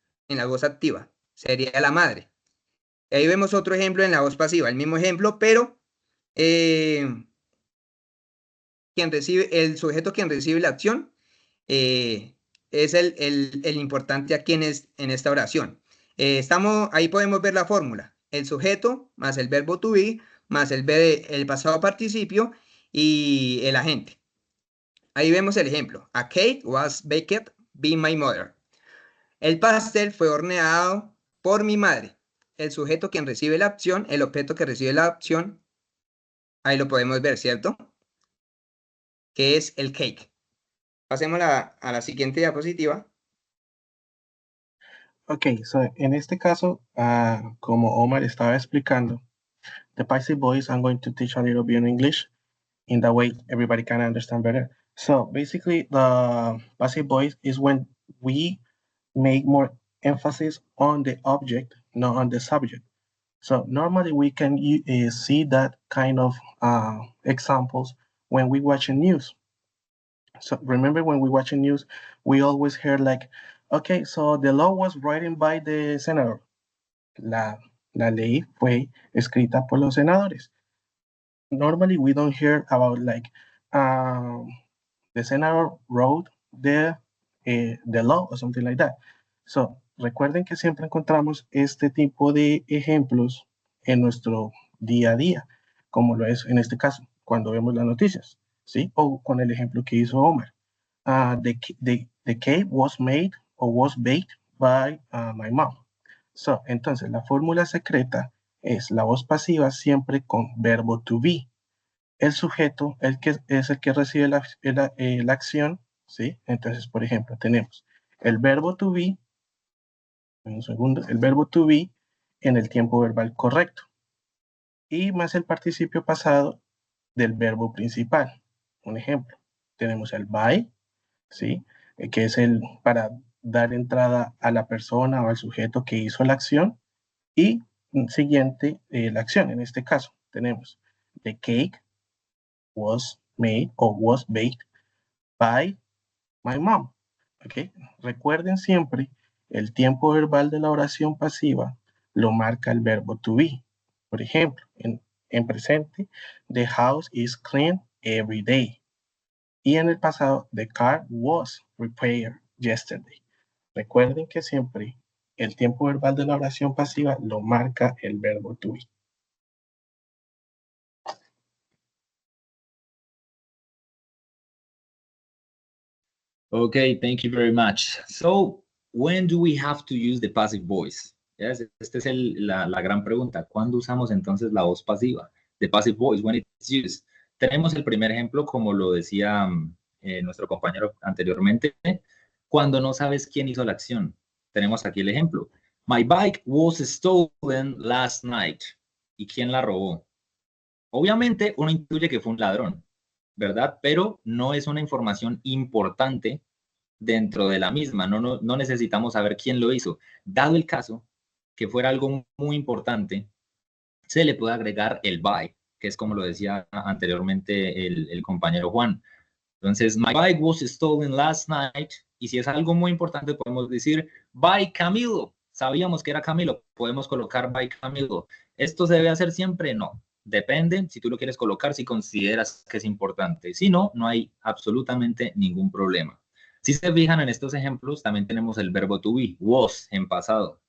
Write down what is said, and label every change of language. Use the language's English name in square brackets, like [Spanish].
[Spanish] En la voz activa, sería la madre. Y ahí vemos otro ejemplo en la voz pasiva, el mismo ejemplo, pero el sujeto quien recibe la acción es el importante aquí en esta oración. Ahí podemos ver la fórmula, el sujeto más el verbo to be, más el pasado participio y el agente. Ahí vemos el ejemplo. [English] A cake was baked by my mother. [Spanish] El pastel fue horneado por mi madre. El sujeto quien recibe la acción, el objeto que recibe la acción, ahí lo podemos ver, ¿cierto? Que es el cake. Pasemos a la siguiente diapositiva. [English] Ok, so [Spanish] en este caso, como Omar estaba explicando, [English] the passive voice, I'm going to teach a little bit in English. In that way, everybody can understand better. So basically, the passive voice is when we make more emphasis on the object, not on the subject. So normally we can see that kind of examples when we watch the news. So remember when we watch the news, we always hear like, okay, so the law was written by the senator. [Spanish] La ley fue escrita por los senadores. [English] Normally we don't hear about like the senator wrote the law or something like that. [Spanish] So recuerden que siempre encontramos este tipo de ejemplos en nuestro día a día, como lo es en este caso, cuando vemos las noticias, ¿sí? O con el ejemplo que hizo Omar. [English] The cake was made or was baked by my mom. [Spanish] So, entonces, la fórmula secreta es la voz pasiva siempre con verbo to be. el sujeto es el que recibe la acción, ¿sí? Entonces, por ejemplo, tenemos el verbo to be, un segundo, el verbo to be en el tiempo verbal correcto y más el participio pasado del verbo principal. Un ejemplo, tenemos el by, ¿sí? Que es el para dar entrada a la persona o al sujeto que hizo la acción y siguiente la acción. En este caso tenemos [English] the cake was made or was baked by my mom. ¿Okay? [Spanish] Recuerden siempre, el tiempo verbal de la oración pasiva lo marca el verbo to be. Por ejemplo, en presente, [English] the house is clean every day. [Spanish] Y en el pasado, [English] the car was repaired yesterday. [Spanish] Recuerden que siempre el tiempo verbal de la oración pasiva lo marca el verbo to be. [English] Okay, thank you very much. So, when do we have to use the passive voice? [Spanish] Yes, esta es la gran pregunta. ¿Cuándo usamos entonces la voz pasiva? [English] The passive voice, when it's used. [Spanish] Tenemos el primer ejemplo, como lo decía nuestro compañero anteriormente, cuando no sabes quién hizo la acción. Tenemos aquí el ejemplo. [English] My bike was stolen last night. [Spanish] ¿Y quién la robó? Obviamente, uno intuye que fue un ladrón, ¿verdad? Pero no es una información importante dentro de la misma. No necesitamos saber quién lo hizo. Dado el caso que fuera algo muy importante, se le puede agregar el by, que es como lo decía anteriormente el compañero Juan. Entonces, [English] my bike was stolen last night. [Spanish] Y si es algo muy importante, podemos decir [English] by Camilo. [Spanish] Sabíamos que era Camilo. Podemos colocar [English] by Camilo. [Spanish] ¿Esto se debe hacer siempre? No. Depende si tú lo quieres colocar, si consideras que es importante. Si no, no hay absolutamente ningún problema. Si se fijan en estos ejemplos, también tenemos el verbo to be, was, en pasado.